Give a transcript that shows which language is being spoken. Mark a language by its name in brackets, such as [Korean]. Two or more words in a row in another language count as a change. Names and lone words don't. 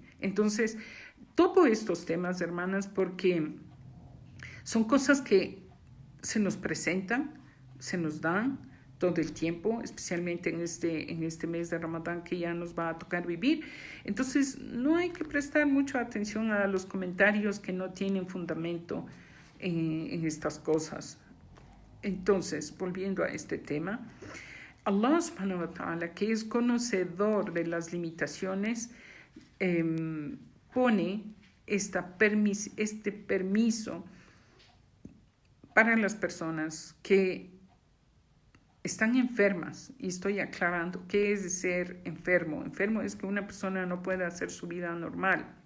[Spanish] Entonces, toco estos temas, hermanas, porque son cosas que se nos presentan, se nos dan todo el tiempo, especialmente en este mes de Ramadán que ya nos va a tocar vivir. Entonces, no hay que prestar mucha atención a los comentarios que no tienen fundamento en estas cosas. Entonces, volviendo a este tema, [Arabic] الله سبحانه وتعالى, [Spanish] que es conocedor de las limitaciones, pone este permiso para las personas que están enfermas. Y estoy aclarando qué es ser enfermo. Enfermo es que una persona no puede hacer su vida normal.